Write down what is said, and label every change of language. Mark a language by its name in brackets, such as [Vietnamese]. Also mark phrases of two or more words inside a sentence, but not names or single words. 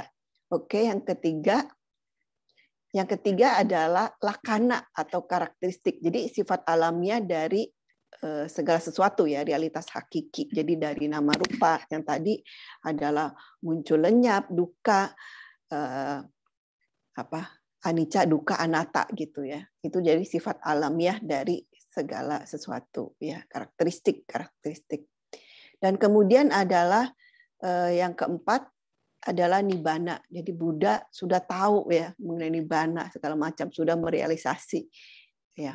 [Indonesian] Oke, yang ketiga adalah lakana atau karakteristik. Jadi sifat alamiah dari segala sesuatu ya, realitas hakiki. Jadi dari [Pali] nama rupa [Indonesian] yang tadi adalah muncul lenyap, duka, [Pali] anicca, dukkha, anatta gitu ya. [Indonesian] Itu jadi sifat alamiah dari segala sesuatu ya, karakteristik. Dan kemudian adalah yang keempat adalah nibbana. Jadi Buddha sudah tahu ya mengenai nibbana segala macam, sudah merealisasi ya.